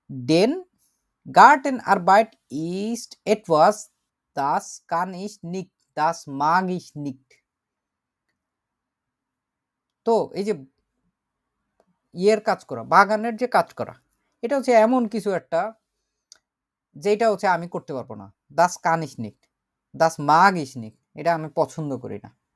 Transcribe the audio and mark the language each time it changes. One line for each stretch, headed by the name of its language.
German: den Gartenarbeit ist etwas, das kann ich nicht, das mag ich nicht।
Bangla: তো এই যে ইয়ের কাজ করা, বাগানের যে কাজ করা, এটা হচ্ছে এমন কিছু একটা যেটা হচ্ছে আমি করতে পারবো না।
German: das kann ich nicht, das mag ich nicht,
Bangla: এটা আমি পছন্দ করি না।